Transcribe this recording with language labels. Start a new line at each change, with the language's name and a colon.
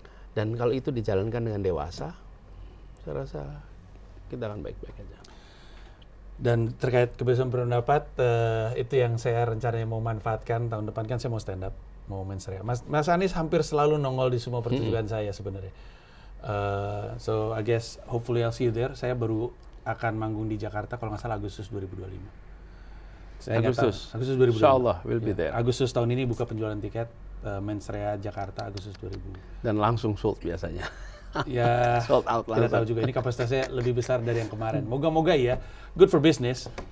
Indonesian: Dan kalau itu dijalankan dengan dewasa, saya rasa kita akan baik-baik aja. Dan terkait kebebasan berpendapat, itu yang saya rencananya mau manfaatkan tahun depan. Kan saya mau stand up, mau mensreya. Mas Anies hampir selalu nongol di semua pertunjukan saya sebenarnya.
English: So I guess hopefully I'll see you there.
Indonesian: Saya baru akan manggung di Jakarta kalau nggak salah Agustus 2025. Agustus 2025.
English: Insyaallah we'll be there.
Indonesian: Agustus tahun ini buka penjualan tiket mensreya Jakarta Agustus 2000. Dan langsung sold biasanya. Ya,
English: sold out langsung.
Indonesian: Kita tahu juga ini kapasitasnya lebih besar dari yang kemarin. Moga-moga ya,
English: good for business.